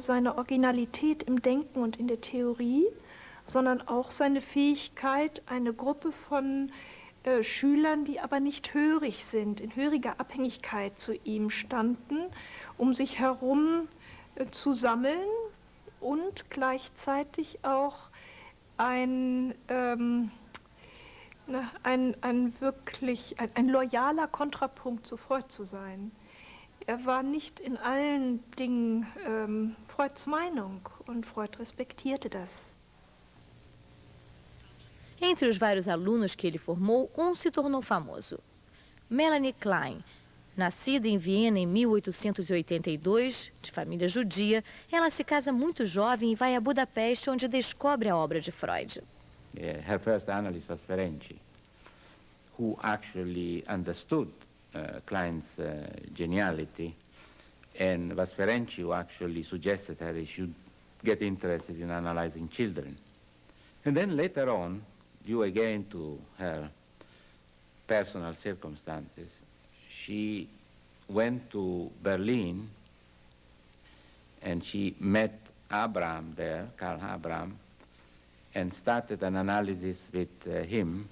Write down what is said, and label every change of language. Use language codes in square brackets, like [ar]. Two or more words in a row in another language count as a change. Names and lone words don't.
[de] seine Originalität im Denken und in der Theorie, sondern auch seine Fähigkeit, eine Gruppe von Schülern, die aber nicht hörig sind, in höriger Abhängigkeit zu ihm standen, um sich herum zu sammeln und gleichzeitig auch ein loyaler Kontrapunkt zu Freud zu sein. Er war nicht in allen Dingen Freuds Meinung und Freud respektierte das. [pt] Entre os vários alunos que ele formou, se tornou famoso. Melanie Klein. Nascida em Viena em 1882, de família judia, ela se casa muito jovem e vai a Budapeste, onde descobre a obra de Freud. [en] Her first analyst was Ferenczi, who actually understood Klein's geniality, and was Ferenczi who actually suggested her he should get interested in analyzing children. And then later on, due again to her personal circumstances, she went to Berlin and she met Abraham there, Karl Abraham, and started an analysis with him.